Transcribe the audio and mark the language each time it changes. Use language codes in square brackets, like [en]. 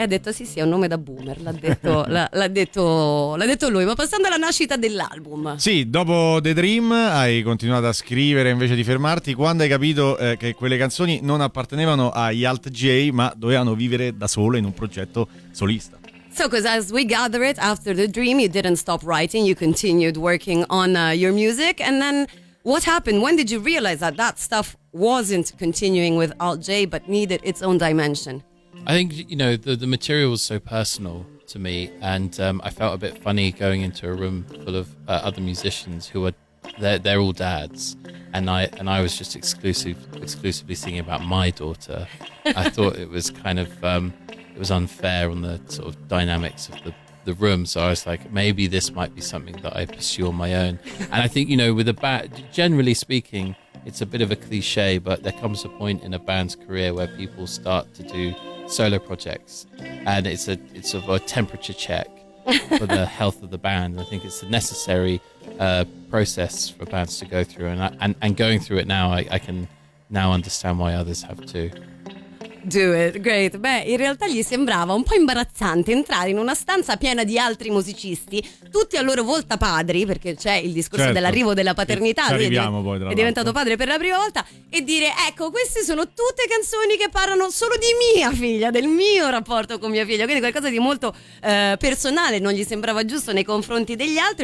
[it] E ha detto sì è un nome da boomer, l'ha detto lui. Ma passando alla nascita dell'album, sì, dopo The Dream hai continuato a scrivere invece di fermarti. Quando hai capito che quelle canzoni non appartenevano agli Alt J, ma dovevano vivere da sole in un progetto solista? [en] So, because as we gather it after The Dream, you didn't stop writing, you continued working on your music, and then what happened? When did you realize that that stuff wasn't continuing with Alt J but needed its own dimension? I think, you know, the material was so personal to me, and I felt a bit funny going into a room full of other musicians who were they're all dads, and I was just exclusively singing about my daughter. I thought it was kind of it was unfair on the sort of dynamics of the room, so I was like, maybe this might be something that I pursue on my own. And I think, you know, with a band, generally speaking, it's a bit of a cliche, but there comes a point in a band's career where people start to do solo projects, and it's a temperature check for the health of the band. I think it's a necessary process for bands to go through, and going through it now, I can now understand why others have to. do it. Great. [it] Beh, in realtà gli sembrava un po' imbarazzante entrare in una stanza piena di altri musicisti, tutti a loro volta padri, perché c'è il discorso, certo, dell'arrivo della paternità, ci arriviamo, poi, tra l'altro, è diventato padre per la prima volta, e dire: ecco, queste sono tutte canzoni che parlano solo di mia figlia, del mio rapporto con mia figlia, quindi qualcosa di molto personale, non gli sembrava giusto nei confronti degli altri.